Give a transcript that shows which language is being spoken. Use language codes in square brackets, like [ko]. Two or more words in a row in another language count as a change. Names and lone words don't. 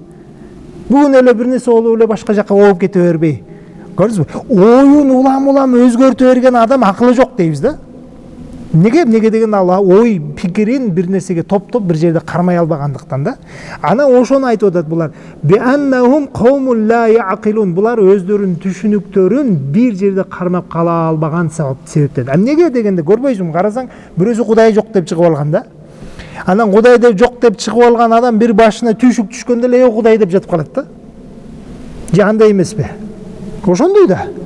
[ky] Бүгүн эле бир нерсе болуп эле башка жакка ооп кете бербей. Көрдүңүзбү? Оюн улам өзгөртө берген адам акылы жок дейбиз да. Неге деген Алла ой пикирин бир нерсеге топтоп бир жерде кармай албагандыктан да. Анан ошону айтып атат булар. [ar] بأنهم قوم لا يعقلون. [ky] Булар өздөрүнүн түшүнүктөрүн бир жерде кармап кала албаган себептен. Неге дегенде көрбөйсүңбү? Карасаң, бирөөсү Кудай жок деп чыгып алган да. Анан Кудай деп жок деп чыгып алган адам бир башына түйшүк түшкөндө эле Кудай деп жатып калат да. Же андай эмеспи? Ошондой да.